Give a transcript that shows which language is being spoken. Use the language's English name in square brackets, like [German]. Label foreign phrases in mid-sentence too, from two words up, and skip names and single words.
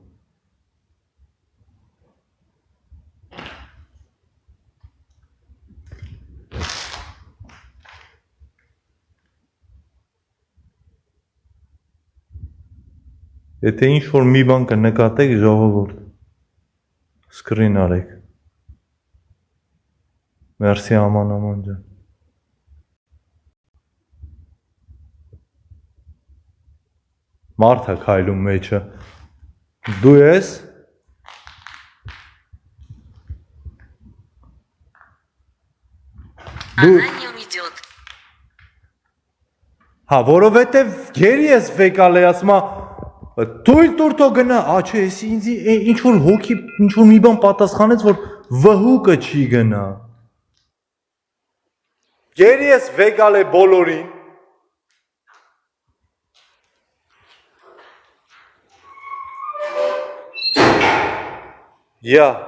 [Armenian] Եթե ինչ-որ մի բան կնկատեք ժողովուրդ, սկրին արեք։ Մերսի աման ջան։ Մարդ է քայլում մեջը։ Դու ես։ [Russian] Она не уйдет. [Armenian] Հա, որովհետև գերի ես վեկալ է, ասում է Թույլ տուր թո գնա, չէ, ես ինձ ինչ-որ հոգի, ինչ-որ մի բան պատասխանեց, որ վհուկը չի գնա։ Գերի ես վեկալ է բոլորին։ Յա։